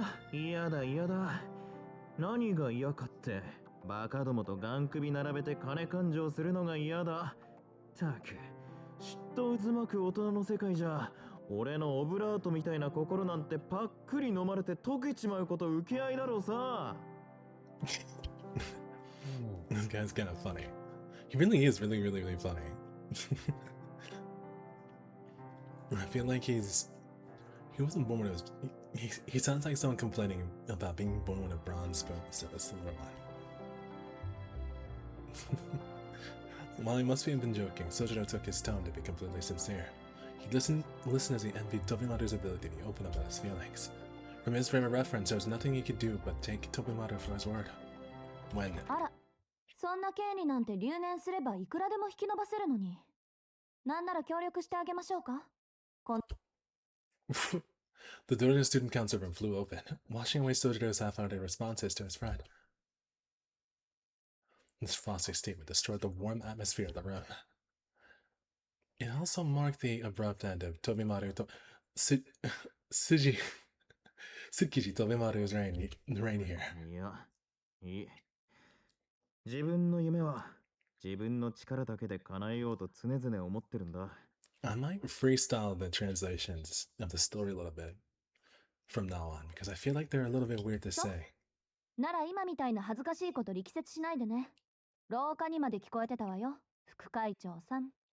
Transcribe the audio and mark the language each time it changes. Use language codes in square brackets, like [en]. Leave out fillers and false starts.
[ja] ああ、嫌だ嫌だ。何が嫌かって、バカどもとガン首並べて金勘定するのが嫌だ。たく、嫉妬渦巻く大人の世界じゃ、俺のオブラートみたいな心なんてパックリ飲まれて溶けちまうこと受け合いだろうさ。 [en] This guy's kind of funny. He really is really funny. I feel like he wasn't born with he sounds like someone complaining about being born with a bronze spoon instead of a silver one. While he must have been joking, Sojiro took his tone to be completely sincere. He listened as he envied Tobimaru's ability to open up about his feelings. From his frame of reference, there was nothing he could do but take Tobimaru for his word. When [ja] あら、そんな権利なんて留年すればいくらでも引き延ばせるのに。なんなら協力してあげましょうか。 [en] the door to the student council room flew open, washing away Sojiro's half-hearted responses to his friend. This frosty statement destroyed the warm atmosphere of the room. It also marked the abrupt end of Tobimaru Tsukiji Tobimaru's reign here. [ja] いや、いい。自分の夢は自分の力だけで叶えようと常々思ってるんだ。 [en] I might freestyle the translations of the story a little bit from now on, because I feel like they're a little bit weird to say. [ja] なら今みたいな恥ずかしいこと力説しないでね。廊下にまで聞こえてたわよ、副会長さん。